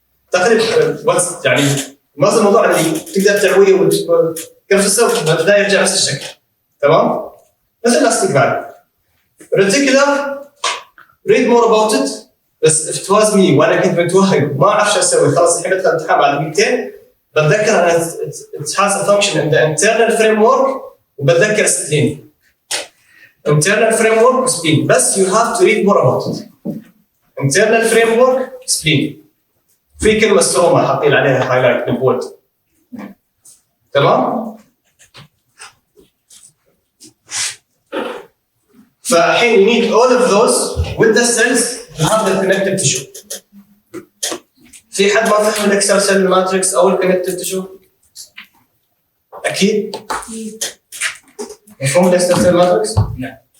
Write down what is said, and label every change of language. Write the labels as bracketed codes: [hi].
[ar] تقريبا يعني معظم الموضوع اللي تقدر تعويه وكيف تسوي بدأ يرجع نفس الشكل. تمام؟ مثل elastic بعد. [en] Reticular read more about it. [ar] بس [en] if it was me [ar] وانا كنت متوهق ما اعرف شو اسوي خلاص الحين ادخل امتحان بعد دقيقتين بتذكر ان [en] it has a function in the internal framework [ar] وبتذكر spleen. [en] internal framework spleen بس you have to read more about it. internal framework spleen. [ar] في كلمه ستروما حاطين عليها هايلايت بالبولد. تمام؟ فالحين [en] you need all of those with the cells to have the connective tissue. [ar] في حد ما فهم الاكسترا سيلولر ماتريكس او الكونكتيف تيشو؟ اكيد؟ مفهوم الاكسترا سيلولر ماتريكس؟ نعم.